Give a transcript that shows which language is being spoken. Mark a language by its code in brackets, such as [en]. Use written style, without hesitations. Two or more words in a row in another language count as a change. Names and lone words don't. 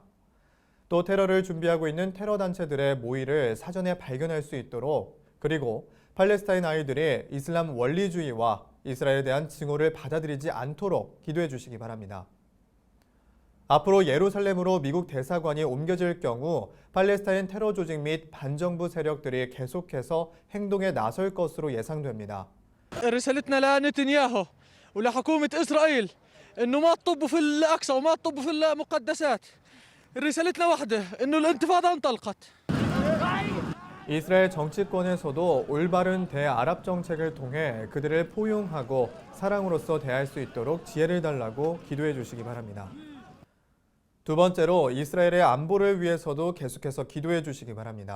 [ko] 또 테러를 준비하고 있는 테러 단체들의 모의를 사전에 발견할 수 있도록, 그리고 팔레스타인 아이들이 이슬람 원리주의와 이스라엘에 대한 증오를 받아들이지 않도록 기도해 주시기 바랍니다. 앞으로 예루살렘으로 미국 대사관이 옮겨질 경우 팔레스타인 테러 조직 및 반정부 세력들이 계속해서 행동에 나설 것으로 예상됩니다. [ar] رسالتنا لنتنياهو ولحكومة إسرائيل إنه ما تطبوا في الأقصى وما تطبوا في المقدسات. رسالتنا واحدة إنه الانتفاضة انطلقت. [ko] 이스라엘 정치권에서도 올바른 대아랍 정책을 통해 그들을 포용하고 사랑으로서 대할 수 있도록 지혜를 달라고 기도해 주시기 바랍니다. 두 번째로 이스라엘의 안보를 위해서도 계속해서 기도해 주시기 바랍니다.